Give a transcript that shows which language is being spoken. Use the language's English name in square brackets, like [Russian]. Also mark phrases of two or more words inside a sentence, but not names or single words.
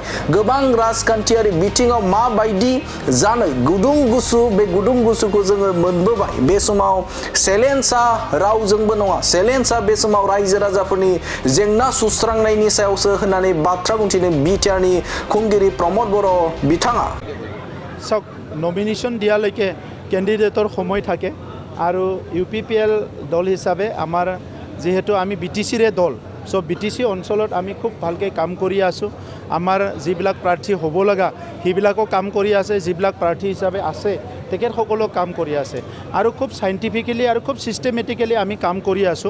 [Bodo] गोबां राजखान्थियारि बिथिङाव माबायदि जानो गुदुं गुसु, बे गुदुं गुसुखौ जोङो मोनबोबाय। बे समाव चेलेन्जआ रावजोंबो नङा, चेलेन्जआ बे समाव रायजो राजाफोरनि जेंना सुस्रांनायनि सायावसो होननानै बाथ्रा बुंथिदों बिटिआरनि खुंगिरि प्रमद बर' बिथाङा। [Assamese] চাওক, নমিনেশ্যন দিয়ালৈকে কেণ্ডিডেটৰ সময় থাকে আৰু ইউপিপিএল দল হিচাপে আমাৰ যেহেতু আমি বিটিচিৰে দল, চ' বিটিচি অঞ্চলত আমি খুব ভালকৈ কাম কৰি আছোঁ। আমাৰ যিবিলাক প্ৰাৰ্থী হ'ব লগা সেইবিলাকো কাম কৰি আছে, যিবিলাক প্ৰাৰ্থী হিচাপে আছে তেখেতসকলেও কাম কৰি আছে আৰু খুব চাইণ্টিফিকেলি আৰু খুব ছিষ্টেমেটিকেলি আমি কাম কৰি আছোঁ।